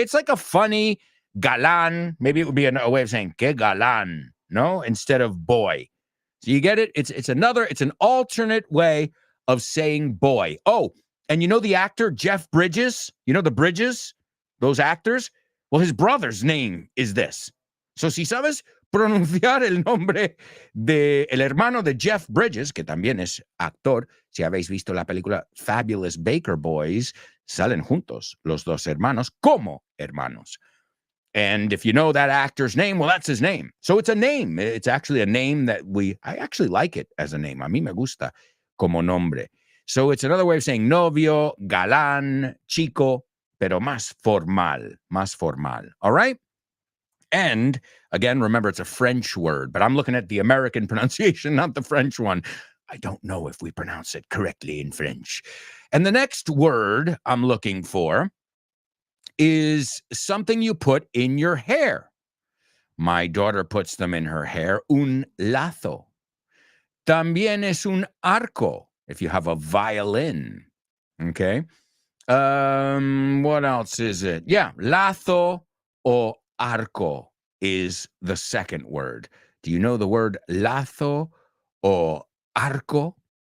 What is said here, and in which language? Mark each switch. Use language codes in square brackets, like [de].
[en] It's like a funny galán. Maybe it would be a way of saying [es] que galán, no? [en] Instead of boy. So you get it? It's an alternate way of saying boy. Oh, and you know the actor Jeff Bridges? You know the Bridges? Those actors? Well, his brother's name is this. [es] So si sabes pronunciar el nombre de el hermano de Jeff Bridges, que también es actor, si habéis visto la película Fabulous Baker Boys, salen juntos los dos hermanos como hermanos. [en] And if you know that actor's name, well, that's his name. So it's a name. It's actually a name that I actually like it as a name. [es] A mí me gusta como nombre. [en] So it's another way of saying [es] novio, galán, chico, pero más formal. [en] All right? And again, remember, it's a French word, but I'm looking at the American pronunciation, not the French one. I don't know if we pronounce it correctly in French. And the next word I'm looking for is something you put in your hair. My daughter puts them in her hair. [es] Un lazo. También es un arco, [en] if you have a violin. Okay? What else is it? Yeah, lazo o arco is the second word. Do you know the word lazo o arco?